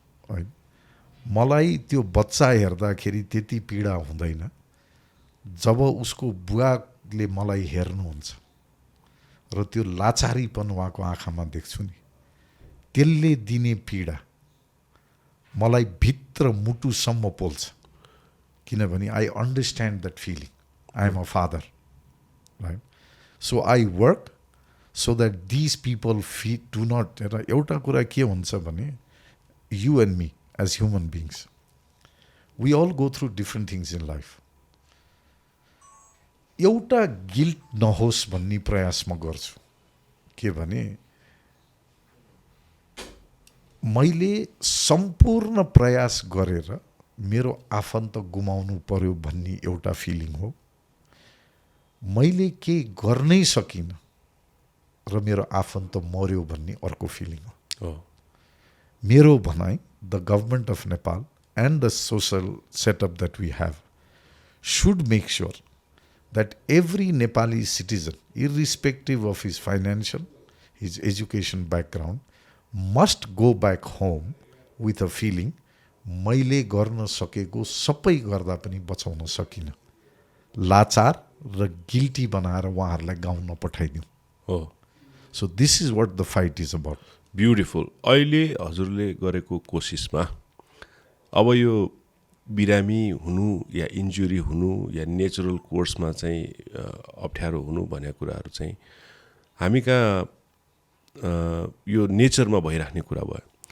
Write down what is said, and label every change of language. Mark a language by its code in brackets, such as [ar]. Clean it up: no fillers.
[ne] होइन, मलाई त्यो बच्चा हेर्दाखेरि त्यति पीडा हुँदैन जब उसको बुवाले मलाई हेर्नुहुन्छ र त्यो लाचारीपन उहाँको आँखामा देख्छु नि, त्यसले दिने पीडा मलाई भित्र मुटुसम्म पोल्छ। [en] किनभने I understand that feeling. I am a father, right? So I work so that these people do not. [ne] एउटा कुरा के हुन्छ भने, [en] You and me as human beings, we all go through different things in life. [ne] एउटा guilt नहोस् भन्ने प्रयास म गर्छु। के भने, मैले सम्पूर्ण प्रयास गरेर मेरो आफन्त गुमाउनु पर्यो भन्ने एउटा फिलिङ हो। मैले केही गर्नै सकिनँ र मेरो आफन्त मर्यो भन्ने अर्को फिलिङ हो। मेरो भनाइ, [en] the government of Nepal and the social setup that we have should make sure that every Nepali citizen, irrespective of his financial, his education background, must go back home with a feeling, [ne] मैले गर्न सकेको सबै गर्दा पनि बचाउन सकिनँ। लाचार र गिल्टी बनाएर उहाँहरूलाई गाउँ नपठाइदिउँ। हो। [en] So this is what the fight is about. Beautiful. [ne] अहिले हजुरले गरेको कोसिसमा अब यो बिरामी हुनु या इन्जुरी हुनु या नेचुरल कोर्समा चाहिँ अप्ठ्यारो हुनु भन्ने कुराहरू चाहिँ हामी कहाँ यो नेचरमा भइराख्ने कुरा भयो।